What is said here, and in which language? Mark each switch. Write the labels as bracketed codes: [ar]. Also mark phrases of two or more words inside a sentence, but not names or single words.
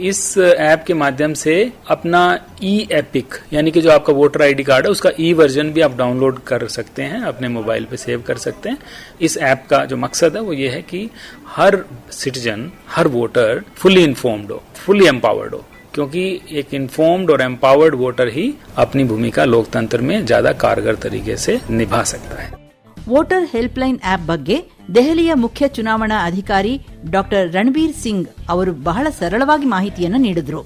[hi] इस ऐप के माध्यम से अपना ई एपिक यानी कि जो आपका [en] voter ID card [hi] है उसका [en] e version [hi] भी आप डाउनलोड कर सकते हैं, अपने मोबाइल पे सेव कर सकते हैं। इस ऐप का जो मकसद है वो ये है कि हर सिटीजन, हर वोटर [en] fully informed [hi] हो, [en] fully empowered [hi] हो, क्योंकि एक इन्फॉर्म्ड और [en] empowered voter [hi] ही अपनी भूमिका लोकतंत्र में ज्यादा कारगर तरीके से निभा सकता है। [kn] ವೋಟರ್ ಹೆಲ್ಪ್ಲೈನ್ ಆಪ್ ಬಗ್ಗೆ ದೆಹಲಿಯ ಮುಖ್ಯ ಚುನಾವಣಾ ಅಧಿಕಾರಿ ಡಾಕ್ಟರ್ ರಣಬೀರ್ ಸಿಂಗ್ ಅವರು ಬಹಳ ಸರಳವಾಗಿ ಮಾಹಿತಿಯನ್ನು ನೀಡಿದ್ರು.